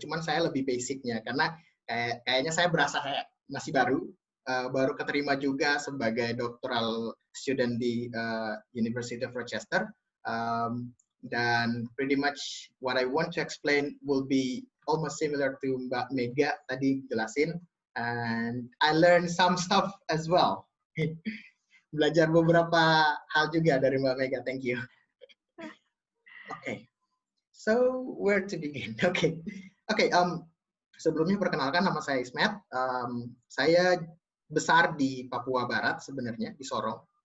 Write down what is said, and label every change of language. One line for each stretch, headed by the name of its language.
Indonesian: Cuman saya lebih basicnya karena kayaknya saya berasa kayak masih baru keterima juga sebagai doctoral student di University of Rochester.
English: Dan pretty much what I want to explain will be almost similar to Mbak Mega
Indonesian: tadi jelasin.
English: And I learned some stuff as well.
Indonesian: Belajar beberapa hal juga dari Mbak Mega.
English: Thank you. Okay. So where to begin? Okay.
Indonesian: Sebelumnya perkenalkan, nama saya Ismet. Saya besar di Papua Barat sebenarnya, di Sorong.